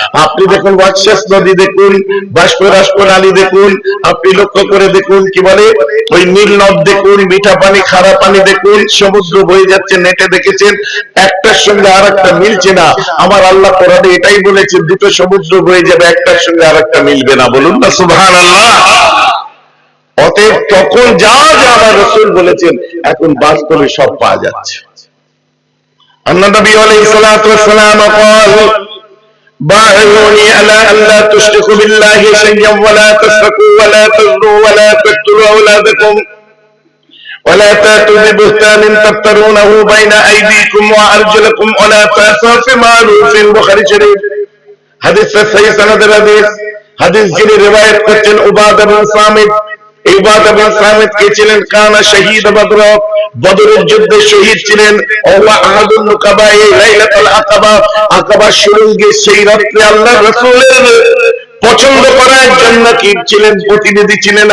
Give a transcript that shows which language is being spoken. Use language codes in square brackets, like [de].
[bn] আপনি দেখুন ওয়াকশেষ নদী দেখুন, বাষ্পরাস্প নালী দেখুন, আপনি লক্ষ্য করে দেখুন, কি বলে ওই নীল নদ দেখুন, মিঠা পানি খারা পানি দেখুন, সমুদ্র বয়ে যাচ্ছে, নেটে দেখেছেন, একটার সঙ্গে আর একটা মিলছে না। আমার আল্লাহ কোরআনে এটাই বলেছে, দুটো সমুদ্র বয়ে যাবে, একটার সঙ্গে আর একটা মিলবে না। বলুন না সুবহানাল্লাহ। অতএব তখন যা যা আমার রাসূল বলেছেন এখন বাস্তবে সব পাওয়া যাচ্ছে। আল্লাহ নবী আলাইহিস সালাতু ওয়াস সালাম [ar] قال باعوني على ان لا تشركوا بالله شيئا ولا تسرقوا ولا تزنوا ولا تقتلوا اولادكم ولا تأتوا ببهتان تفترونه بين ايديكم وارجلكم ولا تعصوا في معروف। [bn] বুখারী শরীফ হাদিস সহিহ সনদের হাদিস। হাদিস যিনি রিওয়ায়াত করছেন উবাদা বিন সামিত। উবাদা বিন সামিত কে ছিলেন? কানা শহীদ বদর, বদরের যুদ্ধে শহীদ ছিলেন। [ar] ওয়া আহাদুন নুকাবায়ে লাইলাতুল আকাবা, [bn] আকাবা সুরঙ্গে সেই রাত্রে আল্লাহর রাসূলের পছন্দ করা একজন নাকিব ছিলেন, প্রতিনিধি ছিলেন।